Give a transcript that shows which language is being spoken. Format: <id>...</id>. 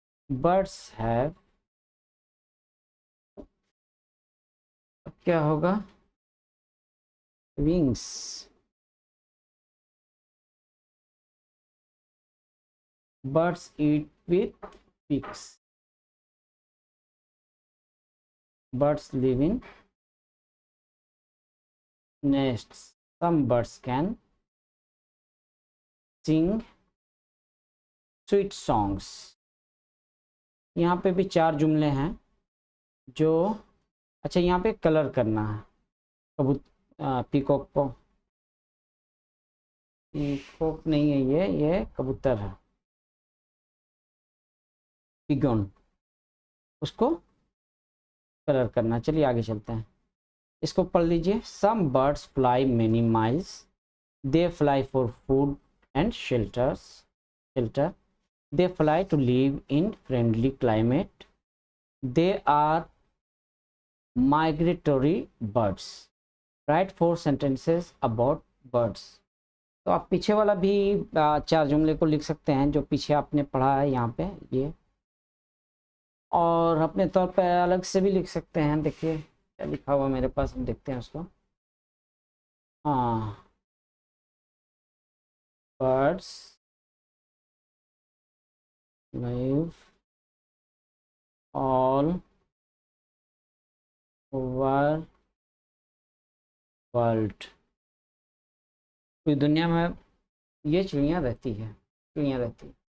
<en>birds have,</en> <hi>क्या होगा?</hi> <en>Wings. Birds eat with beaks. Birds live in nests. Some birds can sing sweet songs.</en> <hi>यहाँ पे भी 4 जुमले हैं जो, अच्छा यहाँ पे कलर करना है पीकॉक को। पीकॉक नहीं है, ये कबूतर है, पिगन, उसको कलर करना। चलिए आगे चलते हैं, इसको पढ़ लीजिए।</hi> <en>Some birds fly many miles, they fly for food and shelter, they fly to live in friendly climate, they are migratory birds, write 4 sentences about birds।</en> <hi>तो आप पीछे वाला भी 4 जुमले को लिख सकते हैं जो पीछे आपने पढ़ा है यहाँ पे ये, और अपने तौर पर अलग से भी लिख सकते हैं। देखिए क्या लिखा हुआ मेरे पास, हम देखते हैं उसको। हाँ,</hi> <en>birds live all over world,</en> <hi>पूरी दुनिया में ये चिड़ियाँ रहती है, चिड़ियाँ रहती है।</hi>